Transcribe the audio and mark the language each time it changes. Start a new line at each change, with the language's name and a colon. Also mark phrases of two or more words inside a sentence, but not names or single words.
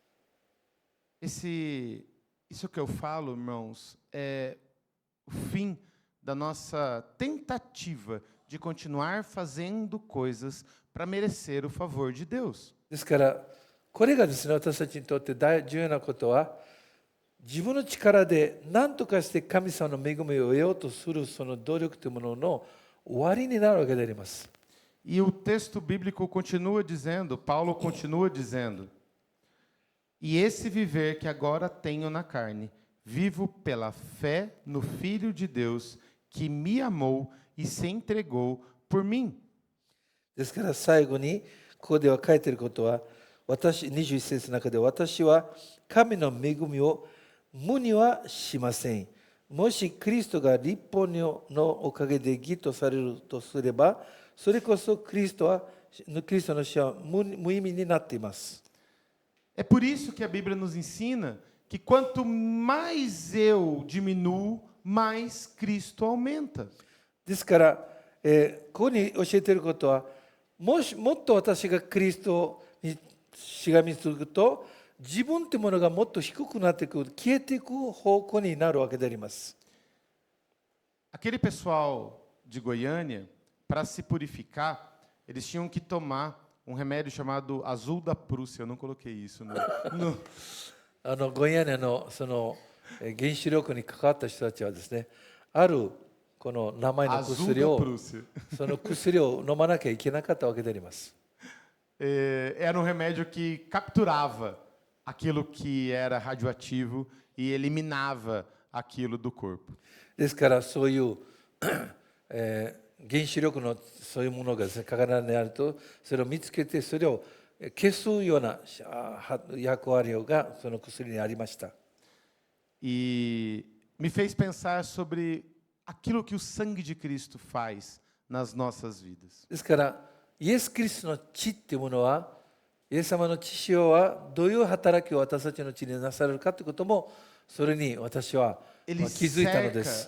Portuguese: Isso que eu falo, irmãos, é o fim da nossa tentativa de continuar fazendo coisas para merecer o favor de Deus.
Japanese: ですから、これがですね、私たちにとって重要なことは、自分の力で何とかして神様の恵みを得ようとするその努力というものの終わりになるわけであります。
Portuguese: E o texto bíblico continua dizendo, Paulo continua dizendo: E esse viver que agora tenho na carne, vivo pela fé no Filho de Deus, que me amou e se entregou por mim.
Japanese: ですから最後にここでは書いていることは、21節の中で、私は神の恵みを無にはしません。もしクリストが立法のおかげで義とされるとすれば、それこそクリストの死は無意味になっています。
Portuguese: É por isso que a Bíblia nos ensina que quanto mais eu diminuo, mais Cristo aumenta.
Japanese: ですから、ここに教えていることは、もっと私がクリストにしがみつくと、自分というものがもっと低くなっていく、消えていく方向になるわけであります。
Portuguese: Aquele pessoal de Goiânia, para se purificar, eles tinham que tomar um remédio chamado azul da Prússia. Eu não coloquei isso no...
Japanese: ゴイアニアのその原子力に関わった人たちはですね、あるこの名前の薬を、その薬を飲まなきゃいけなかったわけであります。
Portuguese: Era um remédio que capturava aquilo que era radioativo e eliminava aquilo do corpo.
Japanese: ですからそういう、原子力のそういうものがですね、体にあると、それを見つけてそれを消すような役割がその薬にありました。
Portuguese: E me fez pensar sobre aquilo que o sangue de Cristo faz nas nossas vidas.
Japanese: ですからイエス・キリストの血っていうものは、イエス様の血潮はどういう働きを私たちの血になされるかということも、それに私は気づいたのです。